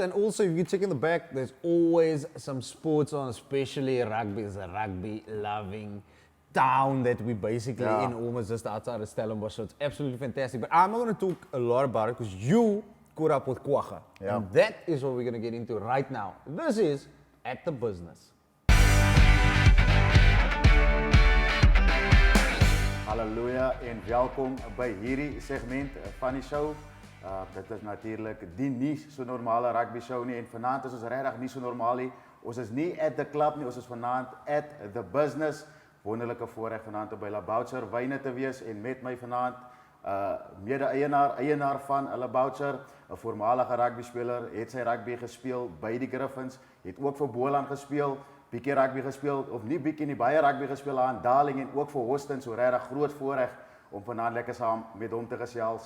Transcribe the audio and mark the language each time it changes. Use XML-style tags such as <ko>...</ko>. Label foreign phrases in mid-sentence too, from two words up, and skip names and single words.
<en>And also, if you check in the back, there's always some sports on, especially rugby. It's a rugby-loving town that we basically in, almost just outside of Stellenbosch. So it's absolutely fantastic. But I'm not going to talk a lot about it because you caught up with Kwagga. Yeah. And that is what we're going to get into right now. This is At The Business.</en> <af>Halleluja en welkom by hierdie segment van die show. Dit is natuurlijk die nie so normale rugby show nie en vanaand is ons regtig nie so normaal nie. Ons is nie</af> <en>at the club</en> <af>nie, ons is vanaand</af> <en>at the business.</en> <af>Wonderlike voorreg vanaand om by Boucher Wines te wees en met my vanaand mede-eienaar van Boucher, 'n voormalige rugby speler, het sy rugby gespeel by die Griffins, het ook vir Boland gespeel. Bietjie rugby gespeel, of nie bietjie nie, baie rugby gespeel aan Darling en ook vir Hoston, so regtig groot voorreg om vanaand lekker saam met hom te gesels.</af>